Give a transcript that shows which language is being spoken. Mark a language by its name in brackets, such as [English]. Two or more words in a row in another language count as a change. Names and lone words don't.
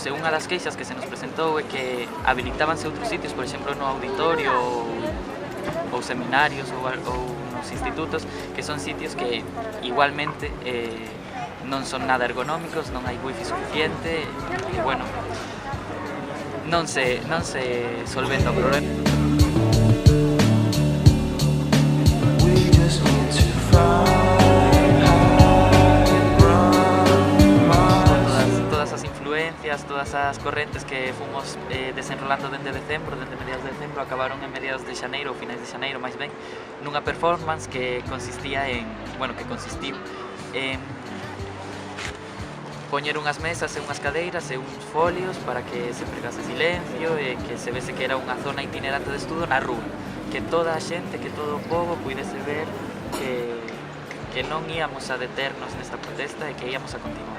[Galician] E unha das queixas que se nos presentou é que habilitábanse outros sitios, por exemplo, no auditorio ou seminarios ou nos institutos, que son sitios que igualmente non son nada ergonómicos, non hai wifi suficiente e, bueno, non se solventa o problema. [English] We just need to find hide and run miles. [Galician] Todas as influencias, todas as correntes que fomos desenrolando dende mediados de decembro, acabaron en mediados de xaneiro ou finais de xaneiro, máis ben, nunha performance que consistiu en poñer unhas mesas e unhas cadeiras e uns folios para que se pregase silencio e que se vese que era unha zona itinerante de estudo na rúa, que toda a xente, que todo o pobo puidese ver que non íamos a deternos nesta protesta e que íamos a continuar.